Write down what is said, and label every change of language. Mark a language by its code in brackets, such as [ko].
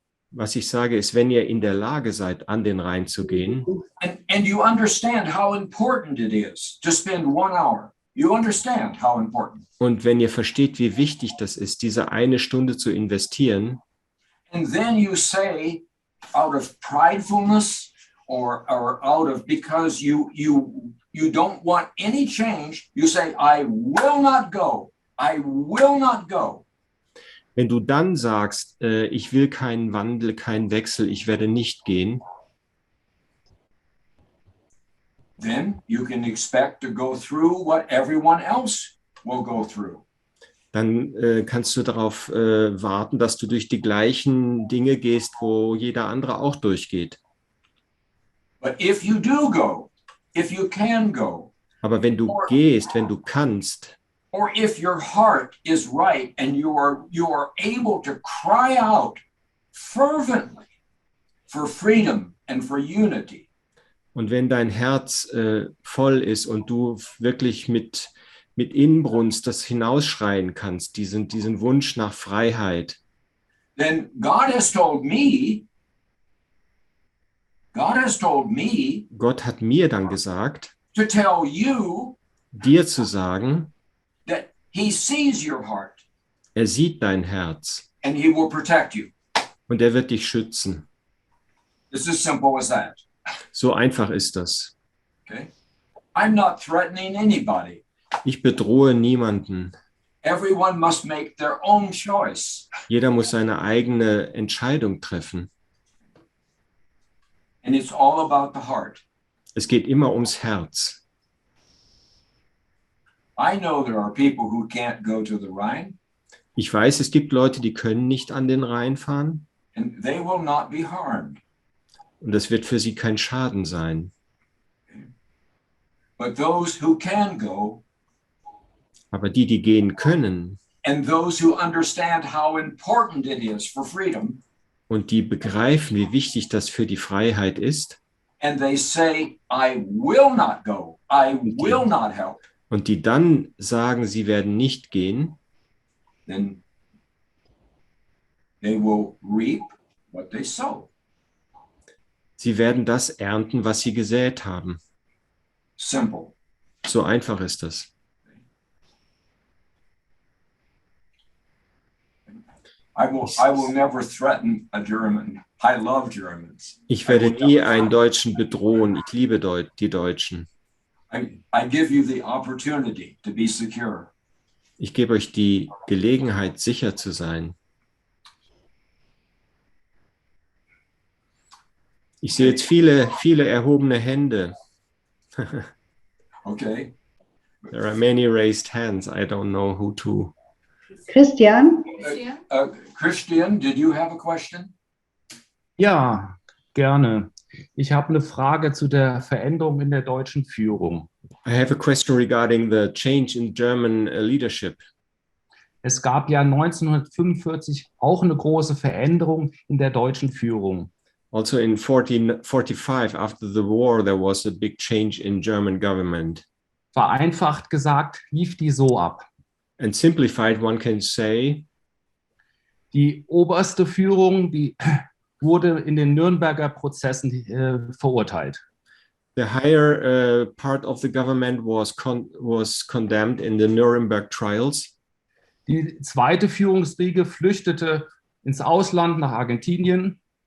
[de] Was ich sage, ist, wenn ihr in der Lage seid, an den Rhein zu gehen [en] and you understand how important it is to spend 1 hour, you understand how important. [de] und wenn ihr versteht, wie wichtig das ist, diese eine Stunde zu investieren, [en] And then you say, out of pridefulness or out of because you don't want any change, you say, I will not go. I will not go. [de] wenn du dann sagst, ich will keinen Wandel, keinen Wechsel, ich werde nicht gehen, [en] Then you can expect to go through what everyone else will go through. [de] dann kannst du darauf warten, dass du durch die gleichen Dinge gehst, wo jeder andere auch durchgeht. [en] But if you do go, if you can go, [de] Aber wenn du gehst, wenn du kannst, [en] or if your heart is right and you are able to cry out fervently for freedom and for unity, [de] und wenn dein Herz voll ist und du wirklich mit Inbrunst das hinausschreien kannst, diesen Wunsch nach Freiheit, [en] then God has told me, [de] Gott hat mir dann gesagt, [en] to tell you [de] dir zu sagen, [en] that he sees your heart [de] er sieht dein Herz [en] and he will protect you. [de] und er wird dich schützen. [en] It's as simple as that. [de] So einfach ist das. [en] Okay? I'm not threatening anybody. [de] Ich bedrohe niemanden. [en] Everyone must make their own choice. [de] Jeder muss seine eigene Entscheidung treffen. [en] And it's all about the heart. [de] Es geht immer ums Herz. [en] I know there are people who can't go to the Rhine, [de] Ich weiß, es gibt Leute, die können nicht an den Rhein fahren [en] and they will not be harmed. [de] und das wird für sie kein Schaden sein. [en] But those who can go, [de] Aber die, die gehen können [en] and those who understand how important it is for freedom, [de] und die begreifen, wie wichtig das für die Freiheit ist [en] and they say, I will not go, I will not help, [de] und die dann sagen, sie werden nicht gehen, [en] then they will reap what they sow. [de] sie werden das ernten, was sie gesät haben. [en] Simple. [de] So einfach ist das. [en] I will never threaten a German. I love Germans. [de] Ich werde nie einen Deutschen bedrohen. Ich liebe die Deutschen. [en] I give you the opportunity to be secure. [de] Ich gebe euch die Gelegenheit, sicher zu sein. Ich sehe jetzt viele erhobene Hände. [en] Okay. There are many raised hands. I don't know who to. Christian? Christian, did you have a question? [de] Ja, gerne. Ich habe eine Frage zu der Veränderung in der deutschen Führung. [en] I have a question regarding the change in German leadership. [de] Es gab ja 1945 auch eine große Veränderung in der deutschen Führung. [en] Also in 1945, after the war, there was a big change in German government. [de] Vereinfacht gesagt lief die so ab. [en] And simplified, one can say, [de] Die oberste Führung, die wurde in den Nürnberger Prozessen verurteilt. [en] the higher part of the government was condemned in the Nuremberg trials. [de] Die zweite Führungsriege flüchtete ins Ausland nach Argentinien.